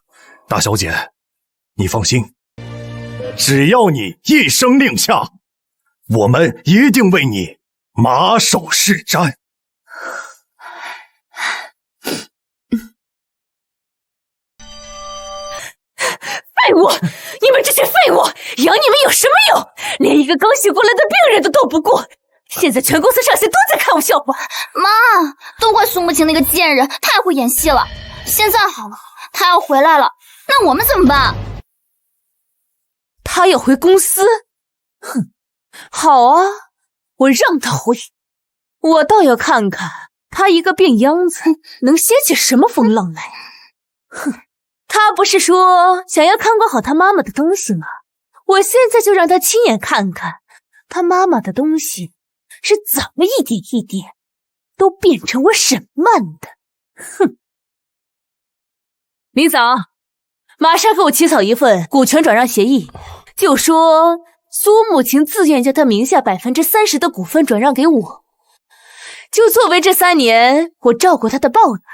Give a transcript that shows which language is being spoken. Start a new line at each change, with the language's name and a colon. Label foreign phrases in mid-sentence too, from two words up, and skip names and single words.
Chinese: 大小姐，你放心，只要你一声令下，我們一定為你馬首是瞻。废物！你们這些廢物，養你們有什麼用？連一個剛醒過來的病人都鬥不過，現在全公司上下都在看我笑話。媽，都怪蘇慕晴那個賤人，太會演戲了。現在好了，她要回來了，那我們怎麼辦？她要回公司？哼，好啊，我讓她回。我倒要看看她一個病秧子能掀起什麼風浪來。哼，她不是說想要看管好她媽媽的東西嗎？我現在就讓她親眼看看她媽媽的東西是怎麼一點一點都變成我沈曼的。哼！林嫂，馬上給我起草一份股權轉讓協議，就說蘇慕晴自願將她名下30%的股份轉讓給我，就作為這3年我照顧她的報答。